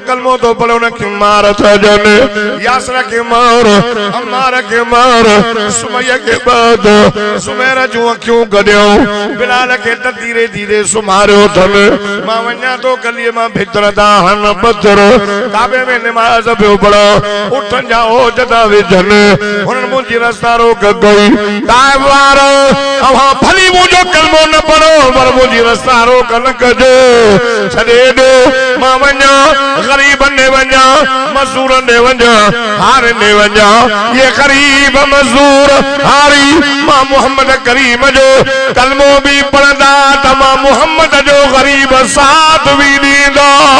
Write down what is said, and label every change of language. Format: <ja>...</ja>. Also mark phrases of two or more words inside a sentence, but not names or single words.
<sd>कलमो तो पढ़े उनखे मार था ॾियनि यासर खे मार अमार खे मार सुमैया के बाद सुमेर जूं अखियूं गॾियूं बिलाल खे त धीरे धीरे सुम्हारियो अथनि मां वञा थो गलीअ मां भितर था हन पत्थर काबे में निमाज़ पियो पढ़ो उठनि जा ओज था विझनि हुननि मुंहिंजी रस्ता रोक कई ताइब वारो अव्हां भली मुंहिंजो कलमो न पढ़ो पर मुंहिंजी रस्ता रोक न कजो छॾे ॾियो मां वञा ग़रीबनि ॾे वञा मज़दूरनि ॾे वञा हार ॾे वञा ये ग़रीब मज़दूर हारी मां मोहम्मद करीम जो कलमो भी पढ़ंदा त मां मोहम्मद जो ग़रीब साथ भी ॾींदा</sd>